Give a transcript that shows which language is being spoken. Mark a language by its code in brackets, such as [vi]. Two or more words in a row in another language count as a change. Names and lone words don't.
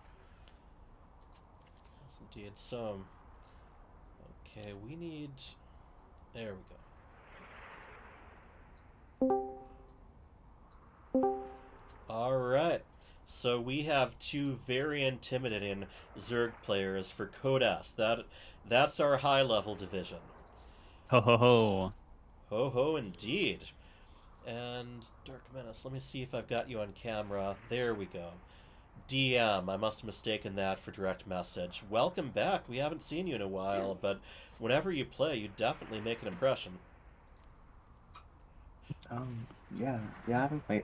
[en] Yes, indeed. So, okay, we need... There we go. Alright. So we have two very intimidating Zerg players for Code S. That's our high-level division. Ho ho ho. Ho ho indeed. And Dark Menace, let me see if I've got you on camera. There we go. DM, I must have mistaken that for direct message. Welcome back. We haven't seen you in a while, but whenever you play, you definitely make an impression. Yeah, I haven't played.